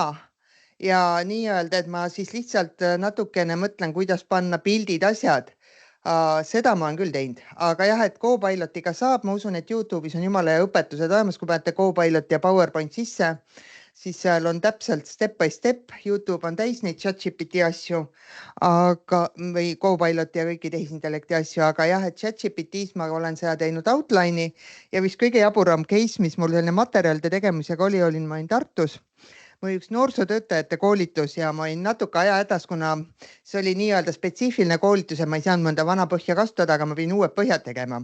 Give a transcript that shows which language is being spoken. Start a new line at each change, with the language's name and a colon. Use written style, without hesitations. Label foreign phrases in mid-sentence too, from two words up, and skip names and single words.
Estonian: Ja nii-öelda, et ma siis lihtsalt natukene mõtlen, kuidas panna pildid, asjad. Seda ma olen küll teinud, aga jah, et Copilotiga saab, ma usun, et YouTube'is on jumala õpetused olemas, kui panete Copilot ja PowerPoint sisse, siis seal on täpselt
English: step by step,
Estonian: YouTube on täis neid ChatGPT asju, aga, või Copilot ja kõiki tehisintellekti asju, aga jah, et ChatGPT-s ma olen seda teinud outline'i ja vist kõige jaburam case, mis mul selline materjalide tegemisega oli, ma olin Tartus. Mul oli üks noorsootöötajate koolitus ja ma olin natuke aja hädas, kuna see oli nii-öelda spetsiifiline koolitus ja ma ei saanud mõnda vana põhja kasutada, aga ma pidin uued põhjad tegema.